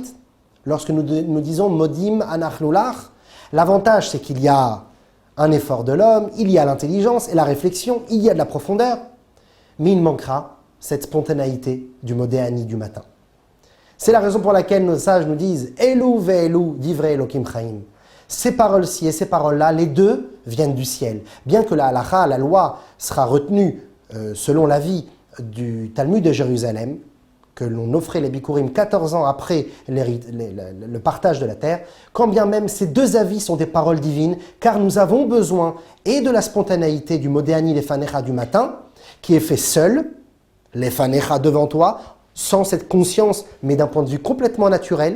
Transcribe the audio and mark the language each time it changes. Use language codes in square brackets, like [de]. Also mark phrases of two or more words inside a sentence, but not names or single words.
[fr] Lorsque nous disons [he] מודים אנחנו לך, [fr] l'avantage c'est qu'il y a un effort de l'homme, il y a l'intelligence et la réflexion, il y a de la profondeur, mais il manquera cette spontanéité du Modéani du matin. C'est la raison pour laquelle nos sages nous disent [he] אלו ואלו דברי אלהים חיים. [fr] Ces paroles-ci et ces paroles-là, les deux viennent du ciel. Bien que la halakha, la loi, sera retenue selon l'avis du Talmud de Jérusalem, que l'on offrait les Bikurim 14 ans après le partage de la terre, quand bien même ces deux avis sont des paroles divines, car nous avons besoin et de la spontanéité du [he] מודה אני לפניך [fr] du matin, qui est fait seul, Lefanecha devant toi, sans cette conscience, mais d'un point de vue complètement naturel.